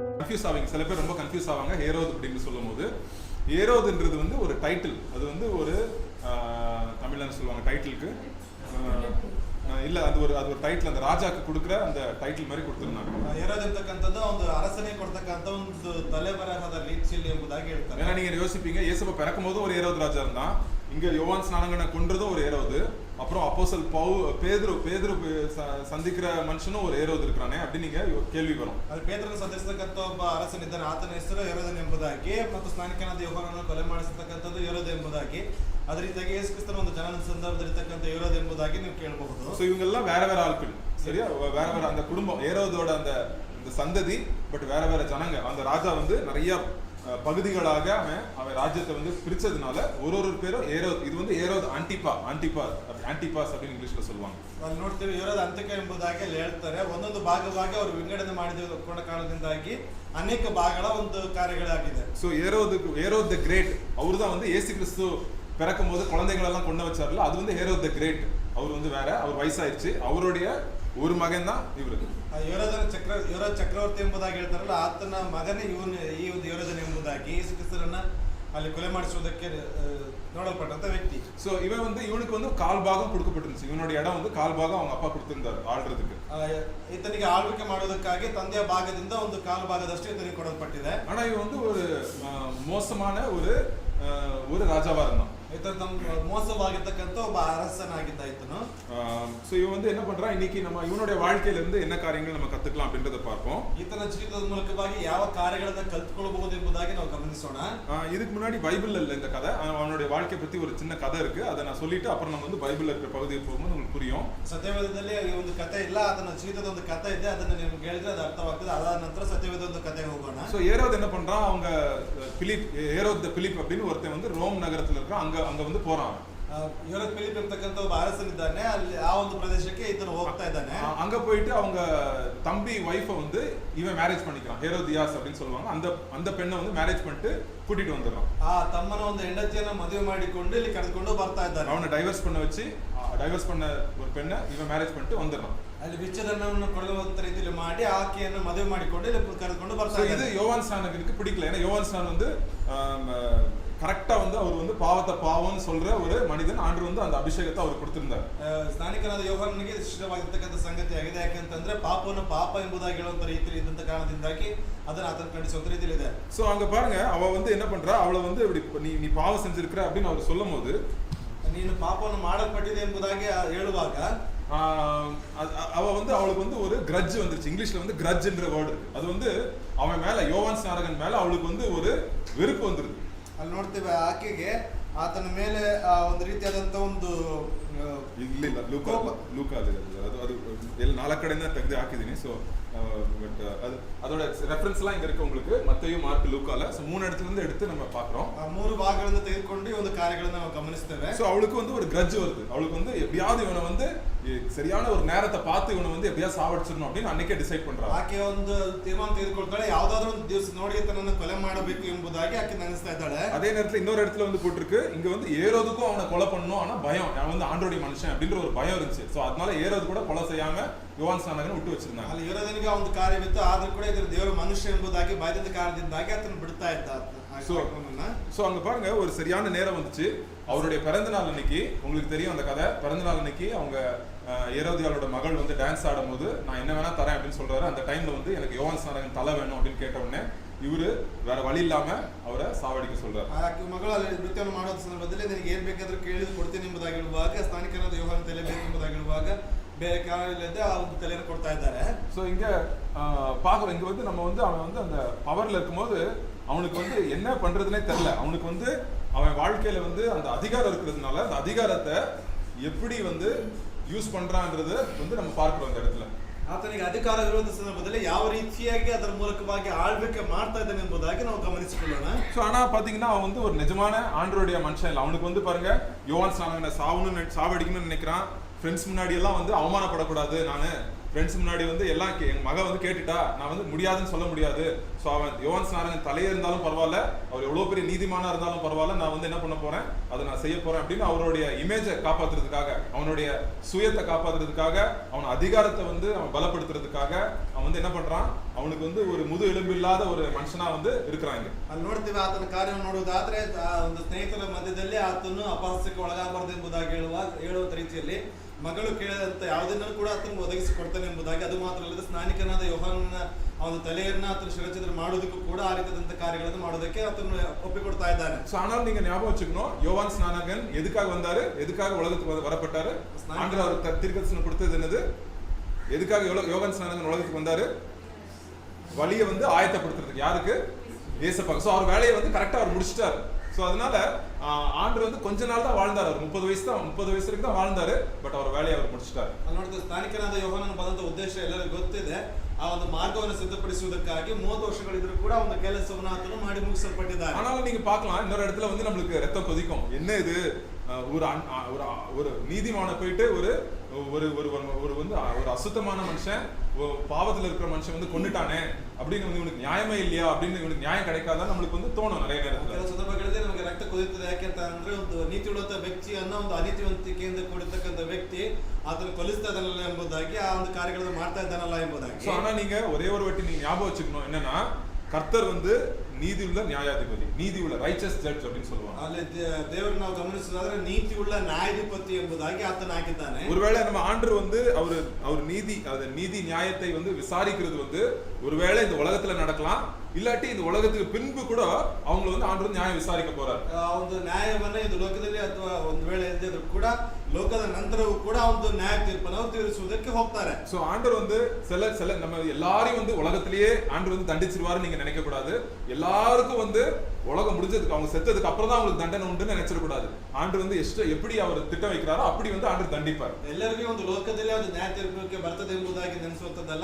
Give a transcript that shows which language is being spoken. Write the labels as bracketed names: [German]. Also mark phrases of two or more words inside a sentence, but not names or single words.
[Tamil] கன்ஃபியூஸ் ஆவீங்க, சில பேர் ரொம்ப கன்ஃபியூஸ் ஆவாங்க ஹேரோத் அப்படின்னு சொல்லும் போது. ஏரோதுன்றது வந்து ஒரு டைட்டில், அது வந்து ஒரு தமிழ்ல சொல்லுவாங்க டைட்டிலுக்கு [Kannada] ಇಲ್ಲ ಅದು ಒಂದು ಟೈಟಲ್ ಅಂದ್ರೆ ರಾಜಕ್ಕೆ ಕೊಡುಕ್ರ [Tamil] அந்த ಟೈಟಲ್ மாதிரி கொடுத்திருந்தாங்க. [Kannada] ಹೇರೋದ್ ಅಂತಕ್ಕಂಥದ್ದು ಒಂದು ಅರಸನೇ ಕೊಡ್ತಕ್ಕಂಥ ಒಂದು ತಲೆಬರಹದ ರೀತಿಯಲ್ಲಿ ಎಂಬುದಾಗಿ ಹೇಳ್ತಾರೆ. [Tamil] ஏன்னா நீங்க யோசிப்பீங்க, இயேசுவை பிறக்கும்போது ஒரு ஏரோது ராஜா இருந்தான், இங்க யோவான் ஸ்நானகனை கொன்றதும் ஒரு ஏரோது, அப்புறம் அப்போஸ்தலன் பேதுரு சந்திக்கிற மனுஷனும் ஒரு ஏரோது இருக்கானே அப்படி நீங்க கேள்வி வரும். [Kannada] ಅದು ಪೇತ್ರನ ಸಂಧಿಸತಕ್ಕಂಥ ಒಬ್ಬ ಅರಸನಿದ್ದಾನೆ, ಆತನ ಹೆಸರು ಹೇರೋದನ್ ಎಂಬುದಾಗಿ, ಮತ್ತು ಸ್ನಾನಿಕನಾದ ಯೋಹಾನನನ್ನು ಕೊಲೆ ಮಾಡಿಸತಕ್ಕಂಥದ್ದು ಹೇರೋದ್ ಎಂಬುದಾಗಿ, ಅದೇ ರೀತಿಯಾಗಿ ಯೇಸು ಕ್ರಿಸ್ತನ ಒಂದು ಜನನ ಸಂದರ್ಭದಲ್ಲಿರ್ತಕ್ಕಂಥ ಹೇರೋದ್ ಎಂಬುದಾಗಿ ನೀವು ಕೇಳಬಹುದು. [Tamil] சோ இவங்க எல்லாம் வேற வேற ஆட்கள், சரியா? வேற வேற அந்த குடும்பம் ஏரோதோட அந்த சந்ததி, பட் வேற வேற ஜனங்க. அந்த ராஜா வந்து நிறைய பகுதிகளாக அவன் ராஜ்யத்தை வந்து பிரிச்சதுனால ஒரு பேரும் ஏரோத், இது வந்து ஏரோத் ஆன்டிபாஸ் அப்படின்னு இங்கிலீஷ்ல சொல்லுவாங்க. [Kannada] ಅಲ್ಲಿ ನೋಡ್ತೀವಿ ಹೇರೋದ್ ಅಂತಿಕ ಎಂಬುದಾಗಿ ಅಲ್ಲಿ ಹೇಳ್ತಾರೆ. ಒಂದೊಂದು ಭಾಗವಾಗಿ ಅವರು ವಿಂಗಡಣೆ ಮಾಡಿದ ಕಾರಣದಿಂದಾಗಿ ಅನೇಕ ಭಾಗಗಳ ಒಂದು ಕಾರ್ಯಗಳಾಗಿದೆ. [Tamil] ಸೊ ஏரோத் த கிரேட், அவர் தான் வந்து இயேசு கிறிஸ்து பிறக்கும் போது குழந்தைகள் எல்லாம் கொண்டு வச்சார்ல, அது வந்து ಹೇರೋದ್ த கிரேட். அவர் வந்து வேற, அவர் வயசாயிருச்சு, அவருடைய ஒரு மகன் தான் இவரு. [Kannada] ಹೇರೋದ್ ಚಕ್ರವರ್ತಿ ಎಂಬುದಾಗಿ ಹೇಳ್ತಾರಲ್ಲ, ಆತನ ಮಗನೇ ಈ ಒಂದು ಹೇರೋದನ್ ಎಂಬುದಾಗಿ ಯೇಸು ಕ್ರಿಸ್ತನನ್ನ ಅಲ್ಲಿ ಕೊಲೆ ಮಾಡಿಸುವುದಕ್ಕೆ ನೋಡಲ್ಪಟ್ಟಂತ ವ್ಯಕ್ತಿ. [Tamil] சோ இவன் வந்து இவனுக்கு வந்து கால் பாகம் கொடுக்கப்பட்டிருந்துச்சு, இவனுடைய இடம் வந்து கால் பாகம் அவங்க அப்பா கொடுத்திருந்தாரு ஆள்றதுக்கு. ಈತನಿಗೆ ಆಳ್ವಿಕೆ ಮಾಡುವುದಕ್ಕಾಗಿ ತಂದೆಯ ಭಾಗದಿಂದ ಒಂದು ಕಾಲು ಭಾಗದಷ್ಟು ಈತನಿಗೆ ಕೊಡಲ್ಪಟ್ಟಿದೆ. ஆனா இவன் வந்து ஒரு மோசமான ஒரு ராஜாவா இருந்தான். [Kannada] மோசವಾಗಿರ್ತಕ್ಕಂಥ ಒಬ್ಬ ಅರಸನಾಗಿದ್ದ ಈತನು. [Tamil] சோ இவன் வந்து என்ன பண்றான், இன்னைக்கு நம்ம இவனுடைய வாழ்க்கையில இருந்து என்ன காரியங்கள் நம்ம கத்துக்கலாம் அப்படின்றத பார்ப்போம். [Kannada] ಈತನ ಜೀವಿತದ ಮೂಲಕವಾಗಿ ಯಾವ ಕಾರ್ಯಗಳನ್ನು ಕಲ್ತ್ಕೊಳ್ಳಬಹುದು ಎಂಬುದಾಗಿ ನಾವು ಗಮನಿಸೋಣ. [Tamil] இதுக்கு முன்னாடி பைபிள்ல இல்ல இந்த கதை, அவனுடைய வாழ்க்கை பத்தி ஒரு சின்ன கதை இருக்கு, அதை நான் சொல்லிட்டு அப்புறம் நம்ம வந்து பைபிள்ல இருக்கிற பகுதியை போகும்போது உங்களுக்கு புரியும். [Kannada] ಸತ್ಯವೇದದಲ್ಲಿ ಒಂದು ಕಥೆ ಇಲ್ಲ, ಅದನ್ನ ಜೀವಿತದ ಒಂದು ಕಥೆ ಇದೆ, ಅದನ್ನ ನಿಮ್ಗೆ ಹೇಳಿದ್ರೆ ಅದು ಅರ್ಥವಾಗ್ತದೆ. ಅದಾದ ನಂತರ ಸತ್ಯವೇದ ಒಂದು ಕಥೆ ಹೋಗೋಣ. [Tamil] சோ ஏரோது என்ன பண்றான், அவங்க ஏரோத் பிலிப் அப்படின்னு ஒருத்தன் வந்து ரோம் நகரத்துல இருக்கான், அங்க வந்து போறான். [Kannada] ಹೇರೋದ್ ಫಿಲಿಪ್ ಎಂಬತಕ್ಕಂಥ ಒಬ್ಬ ಅರಸನಿದ್ದಾನೆ, ಅಲ್ಲಿ ಆ ಒಂದು ಪ್ರದೇಶಕ್ಕೆ ಈತನು ಹೋಗ್ತಾ ಇದ್ದಾನೆ. [Tamil] அங்க போயிட்டு அவங்க தம்பி வைஃப வந்து இவன் மேரேஜ் பண்ணிக்கிறான், ஹேரோதியாஸ் அப்படின்னு சொல்லுவாங்க. அந்த பெண்ணை வந்து மேரேஜ் பண்ணிட்டு கூட்டிட்டு வந்துடுறான். [Kannada] ಆ ತಮ್ಮನ ಒಂದು ಹೆಂಡತಿಯನ್ನ ಮದುವೆ ಮಾಡಿಕೊಂಡು ಇಲ್ಲಿ ಕರೆದುಕೊಂಡು ಬರ್ತಾ ಇದ್ದಾನೆ. [Tamil] அவனை டைவர்ஸ் பண்ண ஒரு பெண்ணை இவன் மேரேஜ் பண்ணிட்டு வந்துடுறான். [Kannada] ಅಲ್ಲಿ ವಿಚ್ಛೇದನವನ್ನು ಕೊಡುವಂತ ರೀತಿಯಲ್ಲಿ ಮಾಡಿ ಆಕೆಯನ್ನು ಮದುವೆ ಮಾಡಿಕೊಂಡು ಇಲ್ಲಿ ಕರೆದುಕೊಂಡು ಬರ್ತಾ ಇದ್ದಾನೆ. [Tamil] இது யோவான் ஸ்நானகனுக்கு பிடிக்கல, ஏன்னா யோவான் ஸ்நானன் வந்து கரெக்டா வந்து அவர் வந்து பாவத்தை பாவம்னு சொல்ற ஒரு மனிதன், ஆண்டவர் வந்து அந்த அபிஷேகத்தை அவர் கொடுத்திருந்தார். [Kannada] ಸ್ನಾನಿಕನಾದ ಯೋಹಾನನಿಗೆ ಇಷ್ಟವಾಗಿರ್ತಕ್ಕಂಥ ಸಂಗತಿ ಆಗಿದೆ, ಯಾಕಂತಂದ್ರೆ ಪಾಪವನ್ನು ಪಾಪ ಎಂಬುದಾಗಿ ಹೇಳುವಂತ ರೀತಿಯಲ್ಲಿ ಇದ್ದಂತ ಕಾರಣದಿಂದಾಗಿ ಅದನ್ನ ಆತನ ಕಳಿಸುವಂತ ರೀತಿಯಲ್ಲಿ ಇದೆ. [Tamil] சோ அங்க பாருங்க, அவ வந்து என்ன பண்றா, அவளை வந்து இப்படி நீ பாவம் செஞ்சிருக்கிற அப்படின்னு அவர் சொல்லும் போது, [Kannada] ನೀನು ಪಾಪವನ್ನು ಮಾಡಲ್ಪಟ್ಟಿದೆ ಎಂಬುದಾಗಿ ಹೇಳುವಾಗ [Tamil] அவ வந்து அவளுக்கு வந்து ஒரு கிரட்ஜ் வந்துருச்சு. இங்கிலீஷ்ல வந்து கிரட்ஜ்ன்ற வேர்டு, அது வந்து அவன் மேல, யோவான் ஸ்நானகன் மேல அவளுக்கு வந்து ஒரு வெறுப்பு வந்துருது. [Kannada] ಅಲ್ಲಿ ನೋಡ್ತೇವೆ ಆಕೆಗೆ ಆತನ ಮೇಲೆ ಒಂದು ರೀತಿಯಾದಂತ ಒಂದು ಇಲ್ಲ ಲೂಕ ಅದು ಎಲ್ಲ 4 ಕಡೆಯಿಂದ ತೆಗೆದು ಹಾಕಿದ್ದೀನಿ. [English] so but [Tamil] அதோட ரெஃபரன்ஸ் எல்லாம் இங்க இருக்கு உங்களுக்கு, மத்தேயு, மார்க், லூக்கால. ஸோ 3 இடத்துல இருந்து எடுத்து நம்ம பார்க்கறோம். [Kannada] 3 ಭಾಗಗಳಿಂದ ತೆಗೆದುಕೊಂಡು ಈ ಒಂದು ಕಾರ್ಯಗಳನ್ನು ನಾವು ಗಮನಿಸ್ತೇವೆ. [Tamil] ஸோ அவளுக்கு வந்து ஒரு கிரட்ஜ் வருது, அவளுக்கு வந்து எப்படியாவது இவனை வந்து சரியான ஒரு நேரத்தை பார்த்து இவனை வந்து எப்படியாவது சாவடிச்சிடணும் அப்படின்னு அன்னைக்கே டிசைட் பண்றாங்க. [Kannada] ಆಕೆ ಒಂದು ತೀರ್ಮಾನ ತೆಗೆದುಕೊಳ್ತಾಳೆ, ಯಾವ್ದಾದ್ರು ಒಂದು ದಿವಸ ನೋಡಿ ತನ್ನನ್ನು ಕೊಲೆ ಮಾಡಬೇಕು ಎಂಬುದಾಗಿ ಆಕೆ ನೆನೆಸ್ತಾ ಇದ್ದಾಳೆ. [Tamil] அதே நேரத்துல இன்னொரு இடத்துல வந்து போட்டுருக்கு, இங்க வந்து ஏரோதுக்கும் அவனை கொலை பண்ணணும், ஆனா பயம், அவன் வந்து ஆண்டோடைய மனுஷன் அப்படின்ற ஒரு பயம் இருந்துச்சு. ஸோ அதனால ஏரோது கூட கொலை செய்யாம யோவான் ஸ்நானகனை விட்டு வச்சிருந்தாங்க. [Kannada] ಅಲ್ಲಿ ಹೇರೋದನಿಗೆ ಒಂದು ಕಾರ್ಯವಿತ್ತು, ಆದ್ರೂ ಕೂಡ ಇದರ ದೇವರ ಮನುಷ್ಯ ಎಂಬುದಾಗಿ ಭಯದ ಕಾರಣದಿಂದಾಗಿ ಆತನ ಬಿಡ್ತಾ ಇದ್ದ. [Tamil] சோ அங்க பாருங்க, ஒரு சரியான நேரம் வந்துச்சு. அவருடைய பிறந்த நாள் அன்னைக்கு, உங்களுக்கு தெரியும் அந்த கதை, பிறந்த நாள் அன்னைக்கு அவங்க ஏரோதியாளோட மகள் வந்து டான்ஸ் ஆடும் போது நான் என்ன வேணா தரேன் அப்படின்னு சொல்றாரு. அந்த டைம்ல வந்து எனக்கு யோவான் ஸ்நானகன் தலை வேணும் அப்படின்னு கேட்ட உடனே இவரு வேற வழி இல்லாம [Kannada] ಅವರ ಸಾವಡಿಕೆ [Tamil] சொல்றாரு. [Kannada] ಆಕೆ ಮಗಳು ಅಲ್ಲಿ ನೃತ್ಯವನ್ನು ಮಾಡುವ ಸಂದರ್ಭದಲ್ಲಿ ನನಗೆ ಏನ್ ಬೇಕಾದ್ರೂ ಕೇಳಿದ್ರು ಕೊಡ್ತೀನಿ ಎಂಬುದಾಗಿ ಹೇಳುವಾಗ, ಸ್ನಾನಿಕನಾದ ಯೋಹಾನನ ತಲೆ ಬೇಕು ಎಂಬುದಾಗಿ ಹೇಳುವಾಗ ಬೇರೆ ಕಾರಣವಿಲ್ಲದೆ ಆ ಒಂದು ತಲೆಯನ್ನು ಕೊಡ್ತಾ ಇದ್ದಾರೆ. [Tamil] ஸோ இங்க பாக்குறோம், இங்க வந்து நம்ம வந்து அவன் வந்து அந்த பவர்ல இருக்கும்போது அவனுக்கு வந்து என்ன பண்றதுனே தெரியல. அவனுக்கு வந்து அவன் வாழ்க்கையில வந்து அந்த அதிகாரம் இருக்கிறதுனால அந்த அதிகாரத்தை எப்படி வந்து யூஸ் பண்றான்றது வந்து நம்ம பார்க்கிறோம் அந்த இடத்துல. [Kannada] ಆತನಿಗೆ ಅಧಿಕಾರವಿರುವಂತಹ ಸಂದರ್ಭದಲ್ಲಿ ಯಾವ ರೀತಿಯಾಗಿ ಅದರ ಮೂಲಕವಾಗಿ ಆಳ್ವಿಕೆ ಮಾಡ್ತಾ ಇದ್ದಾನೆ ಎಂಬುದಾಗಿ ನಾವು ಗಮನಿಸಿಕೊಳ್ಳೋಣ. [Tamil] ஸோ ஆனா பாத்தீங்கன்னா அவன் வந்து ஒரு நிஜமான ஆண்டவருடைய மனுஷன் இல்லை. அவனுக்கு வந்து பாருங்க, யோவான் ஸ்நானகனை சாவடிக்கணும்னு நினைக்கிறான். ஃப்ரெண்ட்ஸ் முன்னாடி எல்லாம் வந்து அவமானப்படக்கூடாது, நான் ஃப்ரெண்ட்ஸ் முன்னாடி வந்து எல்லாம் என் மக வந்து கேட்டுட்டா, நான் வந்து முடியாதுன்னு சொல்ல முடியாது. ஸோ அவன் யோவான் ஸ்நானகன் தலையே இருந்தாலும் பரவாயில்ல, அவர் எவ்வளோ பெரிய நீதிமானா இருந்தாலும் பரவாயில்ல, நான் வந்து என்ன பண்ண போறேன், அதை நான் செய்ய போறேன் அப்படின்னு அவருடைய இமேஜை காப்பாத்துறதுக்காக, அவனுடைய சுயத்தை காப்பாத்துறதுக்காக, அவன் அதிகாரத்தை வந்து அவன் பலப்படுத்துறதுக்காக அவன் வந்து என்ன பண்றான், அவனுக்கு வந்து ஒரு முது எலும்பு இல்லாத ஒரு மனுஷனா வந்து இருக்கிறாங்க. [Kannada] ಅಲ್ಲಿ ನೋಡ್ತೀವಿ ಆತನ ಕಾರ್ಯ ನೋಡುವುದಾದ್ರೆ ಒಂದು ಸ್ನೇಹಿತರ ಮಧ್ಯದಲ್ಲಿ ಆತನು ಅಪಹಾಸ್ಯಕ್ಕೆ ಒಳಗಾಗಬಾರದು ಎಂಬುದಾಗಿ ಹೇಳುವ ರೀತಿಯಲ್ಲಿ ಮಗಳು ಕೇಳಿದಂತ ಯಾವುದನ್ನು ಕೂಡ ಆತನಿಗೆ ಒದಗಿಸಿ ಕೊಡ್ತಾನೆ ಎಂಬುದಾಗಿ, ಅದು ಮಾತ್ರ ಅಲ್ಲದೆ ಸ್ನಾನಿಕನಾದ ಯೋಹಾನನ ಅವನ ತಲೆಯನ್ನ ಆತನ ಶಿರಚ್ಛೇದನ ಮಾಡೋದಕ್ಕೂ ಕೂಡ ಆ ರೀತಿಯಾದಂತ ಕಾರ್ಯಗಳನ್ನು ಮಾಡೋದಕ್ಕೆ ಆತನು ಒಪ್ಪಿಕೊಡ್ತಾ ಇದ್ದಾನೆ. [Tamil] சோ ஆனால் நீங்க ஞாபகம் வச்சுக்கணும், யோவான் ஸ்நானகன் எதுக்காக வந்தாரு, எதுக்காக உலகத்துக்கு வரப்பட்டாரு, ஆண்டவர் அவர் தீர்க்கதரிசனம் கொடுத்தது என்னது, எதுக்காக யோவான் ஸ்நானகன் உலகத்துக்கு வந்தாரு, வழியை வந்து ஆயத்தப்படுத்துறதுக்கு. யாருக்கு? இயேசுவுக்கு. சோ அவர் வேலையை வந்து கரெக்டா அவர் முடிச்சிட்டாரு. சோ அதனால ஆண்டவர் வந்து கொஞ்ச நாள் தான் வாழ்ந்தாரு, அவர் 30 வயசு வரைக்கும் தான் வாழ்ந்தாரு, பட் அவர் வேலையை அவர் முடிச்சிட்டாரு. [Kannada] ಅಲ್ಲಿ ನೋಡಿದ್ರೆ ಸ್ನಾನಿಕನಾದ ಯೋಹಾನನ ಬಂದಂತ ಉದ್ದೇಶ ಎಲ್ಲರಿಗೂ ಗೊತ್ತಿದೆ. ಆ ಒಂದು ಮಾರ್ಗವನ್ನು ಸಿದ್ಧಪಡಿಸುವುದಕ್ಕಾಗಿ 30 ವರ್ಷಗಳಿದ್ರೂ ಕೂಡ ಒಂದು ಕೆಲಸವನ್ನು ಆತನು ಮಾಡಿ ಮುಗಿಸಲ್ಪಟ್ಟಿದ್ದಾನೆ. [Tamil] ஆனாலும் நீங்க பார்க்கலாம், இன்னொரு இடத்துல வந்து நம்மளுக்கு ரத்தம் கொதிக்கும். என்ன இது, ஒரு நீதிமான போயிட்டு ஒரு ஒரு ஒரு வந்து ஒரு அசுத்தமான மனுஷன், பாவத்துல இருக்கிற மனுஷன் வந்து கொன்னுட்டானே அப்படின்னு வந்து இவனுக்கு நியாயமே இல்லையா அப்படின்னு இவனுக்கு நியாயம் கிடைக்காதான் நம்மளுக்கு வந்து தோணும் நிறைய நேரத்துல. [Kannada] ಕೆಲವು ಸಂದರ್ಭಗಳಲ್ಲಿ ನಮಗೆ ರಕ್ತ ಕುದಿಯುತ್ತದೆ. ಯಾಕೆಂತ ಅಂದ್ರೆ ಒಂದು ನೀತಿಯುಳ್ಳಂತ ವ್ಯಕ್ತಿಯನ್ನ ಒಂದು ಅನೀತಿವಂತಿಕೆಯಿಂದ ಕೂಡಿರ್ತಕ್ಕಂಥ ವ್ಯಕ್ತಿ ಆತನ ಕೊಲಿಸ್ತಾ ಇದ್ದಾನಲ್ಲ ಎಂಬುದಾಗಿ, ಆ ಒಂದು ಕಾರ್ಯಗಳನ್ನು ಮಾಡ್ತಾ ಇದ್ದಾನಲ್ಲ ಎಂಬುದಾಗಿ. [Tamil] சோ ஆனா நீங்க ஒரே ஒரு வாட்டி நீங்க ஞாபகம் வச்சுக்கணும், என்னன்னா கர்த்தர் வந்து நீதியுள்ள நியாயாதிபதி, நீதியுள்ள [English] righteous judge [Tamil] அப்படின்னு சொல்லுவாங்க. [Kannada] ಅಲ್ಲಿ ದೇವರು ನಾವು ಗಮನಿಸುವುದಾದ್ರೆ ನೀತಿಯುಳ್ಳ ನ್ಯಾಯಾಧಿಪತಿ ಎಂಬುದಾಗಿ ಆತನ ಹಾಕಿದ್ದಾನೆ. [Tamil] ஒருவேளை நம்ம ஆண்டவர் வந்து அவர் நீதி நியாயத்தை வந்து விசாரிக்கிறது வந்து ஒருவேளை இந்த உலகத்துல நடக்கலாம், இல்லாட்டி இந்த உலகத்துக்கு பின்பு கூட அவங்க வந்து ஆண்டவர் நியாயம் விசாரிக்க போறாரு. [Kannada] ಒಂದು ನ್ಯಾಯವನ್ನ ಇದು ಲೋಕದಲ್ಲಿ ಅಥವಾ ಒಂದು ವೇಳೆ ಇಲ್ಲದಿದ್ರು ಕೂಡ ಲೋಕದ ನಂತರವೂ ಕೂಡ ಒಂದು ನ್ಯಾಯ ತೀರ್ಪನ್ನು ಅವರು ತೀರಿಸುವುದಕ್ಕೆ ಹೋಗ್ತಾರೆ. [Tamil] சோ ஆண்டவர் வந்து சில நம்ம எல்லாரையும் வந்து உலகத்திலேயே ஆண்டவர் வந்து தண்டிச்சிருவாரு நீங்க நினைக்க கூடாது. எல்லாருக்கும் வந்து உலகம் முடிஞ்சதுக்கு, அவங்க செத்ததுக்கு அப்புறம் தான் அவங்களுக்கு தண்டனை உண்டுன்னு நினைச்சிட கூடாது. ஆண்டவர் வந்து எப்படி அவர் திட்டம் வைக்கிறாரோ அப்படி வந்து ஆண்டவர் தண்டிப்பார். [Kannada] ಎಲ್ಲರಿಗೂ ಒಂದು ಲೋಕದಲ್ಲಿ ಒಂದು ನ್ಯಾಯ ತೀರ್ಪಕ್ಕೆ ಬರ್ತದೆ ಎಂಬುದಾಗಿ ನೆನೆಸುವಂತದ್ದಲ್ಲ.